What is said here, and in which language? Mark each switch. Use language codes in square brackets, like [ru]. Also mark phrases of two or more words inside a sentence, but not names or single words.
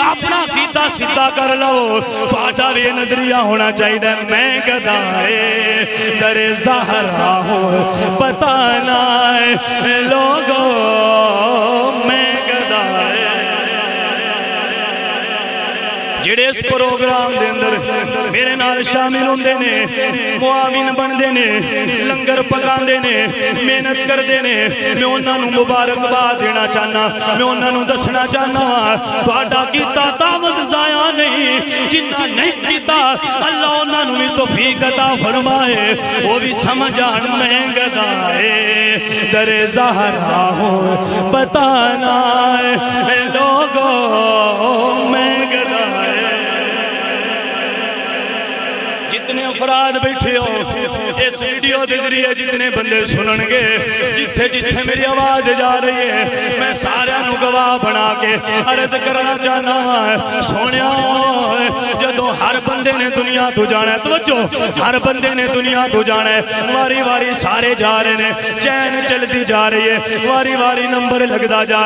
[pa] اپنا کیتا سیدھا کر لو تہاڈا بھی نظریہ ہونا چاہیے [ur] میں گدائے در زہرا ہوں بتانا لوگوں میں گدائے [pa] جڑے اس پروگرام دے اندر میرے نال شامل ہوندے نے معاون بندے نے لنگر پکاندے نے محنت کردے نے میں انہاں نوں مبارکباد دینا چاہنا میں انہاں نوں دسنا چاہنا تہاڈا کیتا دعوت ضائع نہیں جنہ نہیں کیتا اللہ انہاں نوں بھی توفیق عطا فرمائے وہ بھی سمجھان [ur] میں گدائے در زہرا ہوں بتانا ہے لوگوں میں گدائے [pa] جتنے افراد بیٹھے ہو اس ویڈیو دے ذریعے جتنے بندے سنن گے جتھے جتھے میری آواز جا رہی ہے میں سارے نو گواہ بنا کے عرض کرنا چاہنا سونیا جدو ہر بندے نے دنیا تو جانا ہے توجہ ہر بندے نے دنیا تو جانا ہے واری واری سارے جا رہے ہیں چین چلتی جا رہی ہے واری واری نمبر لگدا جا